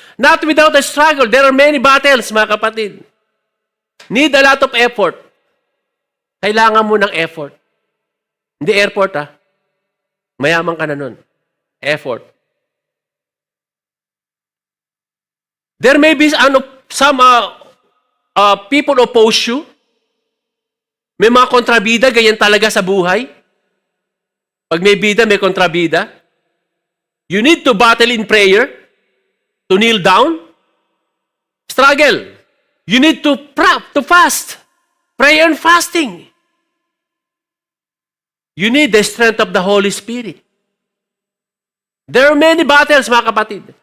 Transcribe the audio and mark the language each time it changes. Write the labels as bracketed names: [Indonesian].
[English] Not without a struggle. There are many battles, [Filipino] mga kapatid. [English] Need a lot of effort. [Filipino] Kailangan mo ng effort. Hindi airport, Mayaman ka na nun. Effort. [English] There may be some people oppose you. [Filipino] May mga kontrabida, ganyan talaga sa buhay. Pag may bida, may kontrabida. [English] You need to battle in prayer, to kneel down, struggle. You need to fast. Prayer and fasting. You need the strength of the Holy Spirit. There are many battles, [Filipino] mga kapatid.